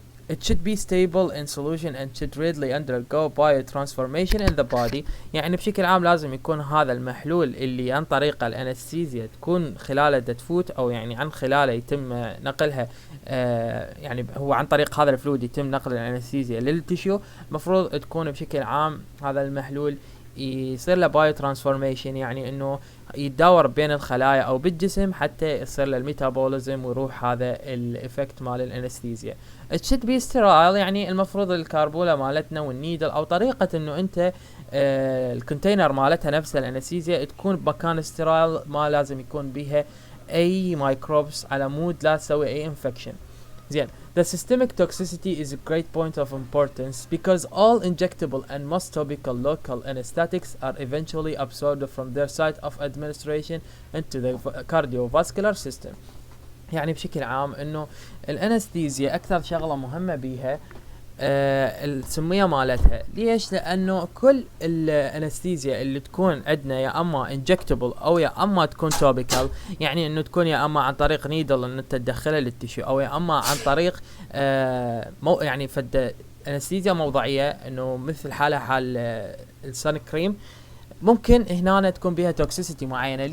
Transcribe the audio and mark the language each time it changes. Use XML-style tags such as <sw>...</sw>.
<en>It should be stable in solution and should readily undergo biotransformation in the body،</en> <ar>يعني بشكل عام لازم يكون هذا المحلول اللي عن طريق الانستيزيا تكون خلاله تفوت او يعني عن خلاله يتم نقلها يعني هو عن طريق هذا الفلويد يتم نقل الانستيزيا للتشيو، مفروض تكون بشكل عام هذا المحلول يصير له بايو ترانسفورميشن، يعني انه يتداور بين الخلايا او بالجسم حتى يصير له الميتابوليزم ويروح هذا الافكت مال الانستيزيا.</ar> <en>it should be sterile،</en> <ar>يعني المفروض الكربولة مالتنا والنيدل او طريقة انه انت الكونتينر مالتها نفسها الانستيزيا تكون بمكان ستيرايل، ما لازم يكون بيها اي مايكروبس على مود لا تسوي اي انفكشن.</ar> <en>زين، the systemic toxicity is a great point of importance because all injectable and most topical local anesthetics are eventually absorbed from their site of administration into the cardiovascular system.</en> <ar>يعني بشكل عام انه الانستيزيا اكثر شغلة مهمة بيها السمية مالتها. ليش؟ لانه كل الانستيزيا اللي تكون عندنا يا اما انجكتبل او يا اما تكون توبيكال، يعني انه تكون يا اما عن طريق نيدل انه تدخلها للتشو او يا اما عن طريق يعني فد انستيزيا موضعية انه مثل حالها حال السان كريم، ممكن هنا تكون بها توكسيسيتي معينة.</ar>